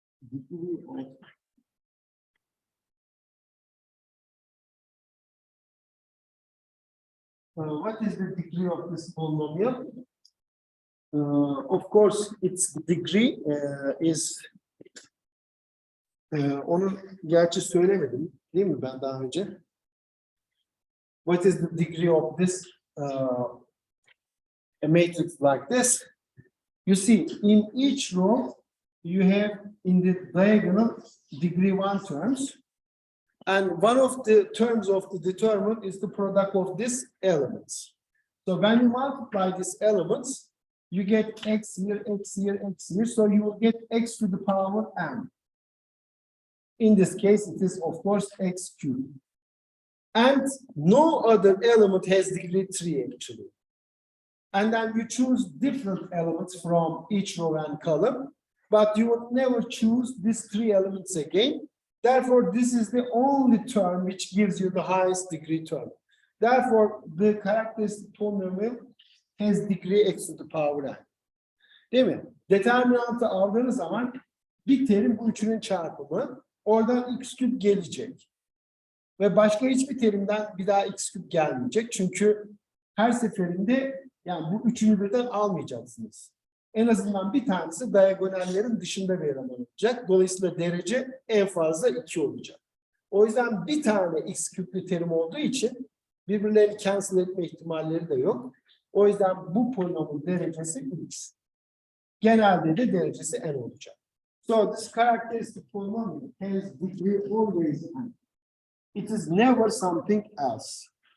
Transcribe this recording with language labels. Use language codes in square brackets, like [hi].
[en] Degree of what is the degree of this polynomial? Of course, its degree is [tr] onu gerçi söylemedim değil mi ben daha önce? [en] What is the degree of this a matrix like this? You see, in each row, you have in the diagonal degree 1 terms. And one of the terms of the determinant is the product of these elements. So when you multiply these elements, you get x here, x here, x here. So you will get x to the power n. In this case, it is, of course, x cubed. And no other element has degree 3, actually. And then you choose different elements from each row and column, but you would never choose these 3 elements again. Therefore, this is the only term which gives you the highest degree term. Therefore, the characteristic polynomial has degree x to the power n. [tr] Değil mi? Determinantı aldığınız zaman bir terim bu üçünün çarpımı, oradan x küp gelecek. Ve başka hiçbir terimden bir daha x küp gelmeyecek. Çünkü her seferinde yani bu üçünü birden almayacaksınız. En azından bir tanesi diagonallerin dışında bir eleman olacak. Dolayısıyla derece en fazla 2 olacak. O yüzden bir tane x küplü terim olduğu için birbirlerini cancel etme ihtimalleri de yok. O yüzden bu polinomun derecesi x. Genelde de derecesi n olacak. [en] So this characteristic polynomial has degree always n. It is never something else.